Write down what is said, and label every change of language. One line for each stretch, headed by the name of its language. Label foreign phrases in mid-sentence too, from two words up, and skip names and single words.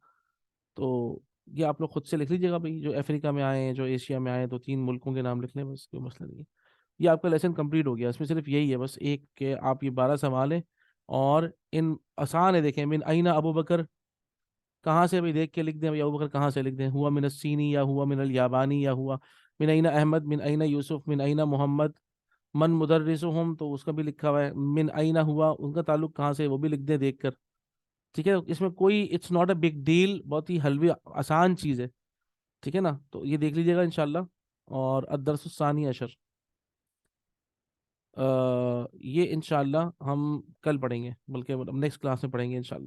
Urdu: تو یہ آپ لوگ خود سے لکھ لیجیے گا بھائی, جو افریقہ میں آئے ہیں, جو ایشیا میں آئے ہیں, تو 3 ملکوں کے نام لکھ لیں بس, کوئی مسئلہ نہیں ہے. یہ آپ کا
English: lesson complete
Urdu: ہو گیا. اس میں صرف یہی ہے بس ایک کہ آپ یہ 12 سوال ہیں, اور ان آسان ہے.
Arabic: دیکھیں, من این ابو بکر,
Urdu: کہاں سے بھی دیکھ کے لکھ دیں, ابو بکر کہاں سے لکھ دیں,
Arabic: ہوا من السینی یا ہوا من الیابانی یا ہوا من این احمد من این یوسف من این محمد من مدرسہم,
Urdu: تو اس کا بھی لکھا ہوا ہے,
Arabic: من این ہوا
Urdu: ان کا تعلق کہاں سے, وہ بھی لکھ دیں دیکھ کر. ٹھیک ہے, اس میں کوئی
English: it's not a big deal,
Urdu: بہت ہی حلوی آسان چیز ہے. ٹھیک ہے نا, تو یہ دیکھ لیجیے گا انشاءاللہ. اور
Arabic: الدرس الثانی عشر
Urdu: یہ انشاءاللہ ہم کل پڑھیں گے, بلکہ
English: next class
Urdu: میں پڑھیں گے انشاءاللہ.